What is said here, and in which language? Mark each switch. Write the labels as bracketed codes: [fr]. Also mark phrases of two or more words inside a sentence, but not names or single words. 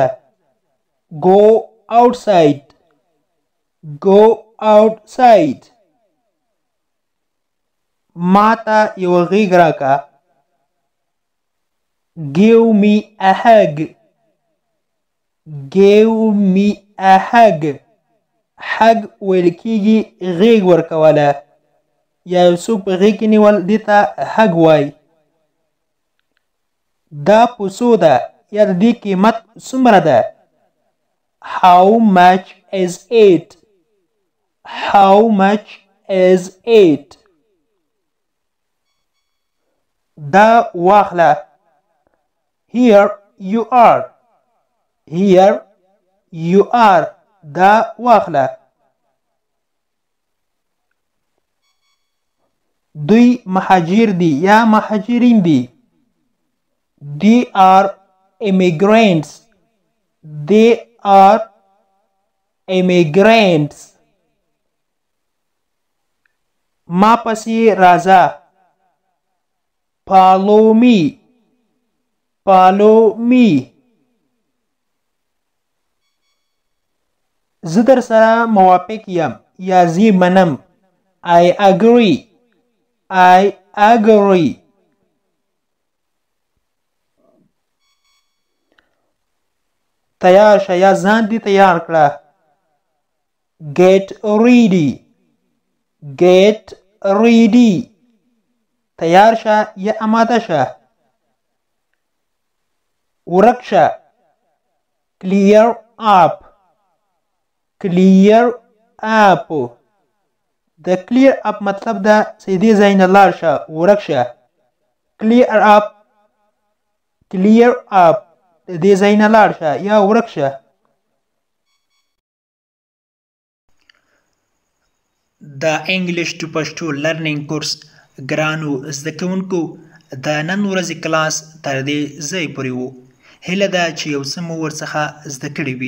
[en] Go outside. Go outside. [ps] ماته یو غیږ راکه. [en] Give me a hug. Give me a hug. [ps] hug ویل کېږي غیږ ورکوله یا یو څوک په غیږ کې نیول دې ته hug وایي. دا په څو ده یا د دې قیمت څومره ده؟ [en] How much is it? How much is it? [ps] دا واخله. [en] Here you are. Here you are. [ps] دا واخله. دوی مهاجر دي یا مهاجرین دي. [en] They are immigrants. They are immigrants. [ps] ما پسې راځه. [en] Follow me. Follow me. [ps] زه در سره موافق یم یا زه منم. [en] I agree. I agree. [ps] تیار شه یا ځان دې تیار کړه. [en] Get ready. Get ready. [ps] تیار شه یا آماده شه. ورک شه. [en] Clear up. Clear up. [ps] د [en] clear up [ps] مطلب ده چې دې ځای نه لاړ شه، ورک شه. [en] Clear up. Clear up. [ps] د دې ځای نه لاړ شه یا ورک شه. د انګلیش ټو پښتو لرنینګ کورس ګرانو زده کوونکو د نن ورځې کلاس تر دې ځای پورې و. هیله ده چې یو څه مو ورڅخه زده کړي وي.